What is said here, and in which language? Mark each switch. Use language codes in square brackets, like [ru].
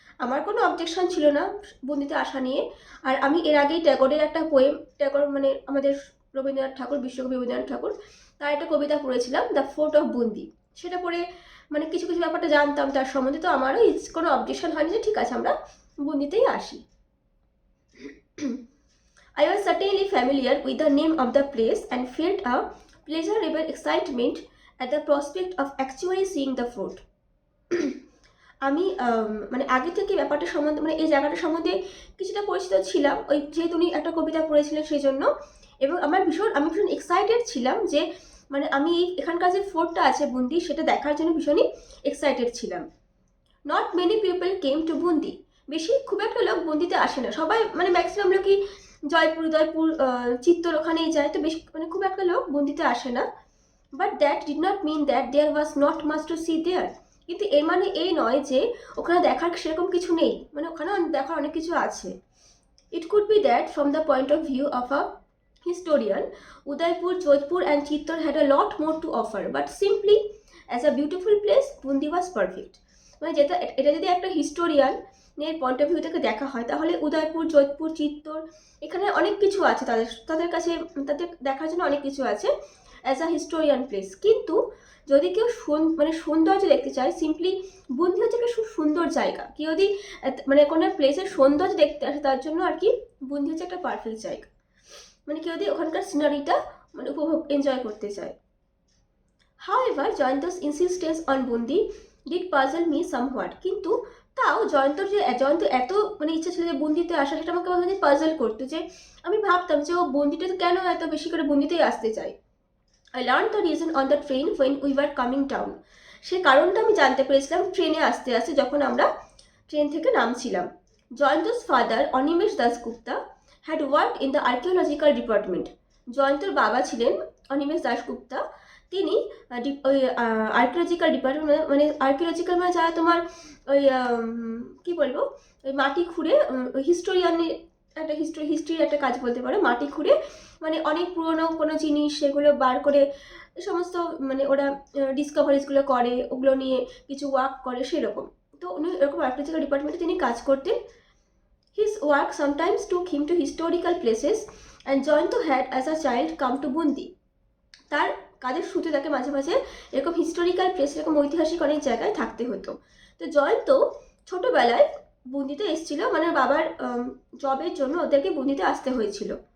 [bn] আমার কোনো অবজেকশন ছিল না বুন্দিতে আসা নিয়ে। আর আমি এর আগেই ট্যাগোরের একটা পোয়েম, ট্যাগোর মানে আমাদের রবীন্দ্রনাথ ঠাকুর, বিশ্বকবি রবীন্দ্রনাথ ঠাকুর, তার একটা কবিতা পড়েছিলাম, দ্য ফোর্ট অফ বুন্দি। সেটা পড়ে মানে কিছু কিছু ব্যাপারটা জানতাম তার সম্বন্ধে। তো আমারও কোনো অবজেকশন হয়নি যে ঠিক আছে আমরা বুন্দিতেই আসি। [en] I was certainly familiar with the name of the place and felt a pleasurable excitement at the prospect of actually seeing the fort. [bn] আমি মানে আগে থেকে ব্যাপারটা সম্বন্ধে, মানে এই জায়গাটা সম্বন্ধে কিছুটা পরিচিত ছিলাম, ওই যেহেতু উনি একটা কবিতা পড়েছিলেন সেই জন্য। এবং আমি ভীষণ এক্সাইটেড ছিলাম যে মানে আমি এখানকার যে ফোর্টটা আছে বুন্দি, সেটা দেখার জন্য ভীষণই এক্সাইটেড ছিলাম। [en] Not many people came to Bundi. [bn] খুব একটা লোক বুন্দিতে আসে না। সবাই মানে ম্যাক্সিমাম লোকই জয়পুর, উদয়পুর, চিত্তোর ওখানেই যায়। তো বেশি মানে খুব একটা লোক বুন্দিতে আসে না। [en] But that did not mean that there was not much to see there. [bn] কিন্তু এর মানে এই নয় যে ওখানে দেখার সেরকম কিছু নেই। মানে ওখানে দেখার অনেক কিছু আছে। [en] It could be that from the point of view of a historian, Udaipur, Jodhpur and Chittor had a lot more to offer, but simply as a beautiful place, Bundi was perfect. [bn] মানে এটা যদি একটা historian এর point of view থেকে দেখা হয়, তাহলে উদয়পুর, যোধপুর, চিত্তোর এখানে অনেক কিছু আছে, তাদের কাছে তাদের দেখার জন্য অনেক কিছু আছে [en] As a historian place. [bn] কিন্তু যদি কেউ মানে সৌন্দর্য দেখতে চায়, সিম্পলি বুন্দি হচ্ছে একটা খুব সুন্দর জায়গা। কেউ যদি মানে কোনো প্লেসের সৌন্দর্য দেখতে আসে, তার জন্য আর কি বুন্দি হচ্ছে একটা পারফেক্ট জায়গা। মানে কেউ যদি ওখানকার সিনারিটা মানে উপভোগ এনজয় করতে চায়। [en] However, Jayanto's insistence on Bundi did puzzle me somewhat. [bn] কিন্তু তাও জয়ন্ত এত মানে ইচ্ছা ছিল যে বুন্দিতে আসা, সেটা আমাকে মাঝে পাজল করতো। যে আমি ভাবতাম যে ও বুন্দিতে কেন এত বেশি করে বুন্দিতেই আসতে চায়। [en] I learned the reason on the train when we were coming down. [bn] সে কারণটা আমি জানতে পেরেছিলাম ট্রেনে আসতে আসতে, যখন আমরা ট্রেন থেকে নামছিলাম। [en] Jayanta's father, Animesh Dasgupta, had worked in the archaeological department. [bn] জয়ন্তর বাবা ছিলেন অনিমেষ দাশগুপ্তা। তিনি ওই আর্কিওলজিক্যাল ডিপার্টমেন্ট, মানে আর্কিওলজিক্যাল মানে যারা তোমার ওই কী বলবো, ওই মাটি খুঁড়ে, হিস্টোরিয়ানের একটা হিস্ট্রির একটা কাজ বলতে পারো। মাটি খুঁড়ে মানে অনেক পুরনো কোনো জিনিস সেগুলো বার করে সমস্ত মানে ওরা ডিসকভারিজগুলো করে, ওগুলো নিয়ে কিছু ওয়ার্ক করে সেরকম। তো উনি এরকম আর্কিওলজিক্যাল ডিপার্টমেন্টে তিনি কাজ করতেন। [en] His work sometimes took him to historical places and Jayanto had as a child come to Bundi. তার [bn] কাজের সূত্রে তাকে মাঝে মাঝে এরকম হিস্টোরিক্যাল প্লেস, এরকম ঐতিহাসিক অনেক জায়গায় থাকতে হতো। তো জয়ন্ত ছোটবেলায় বুন্দিতে এসেছিল, মানে বাবার জবের জন্য ওদেরকে বুন্দিতে আসতে হয়েছিল।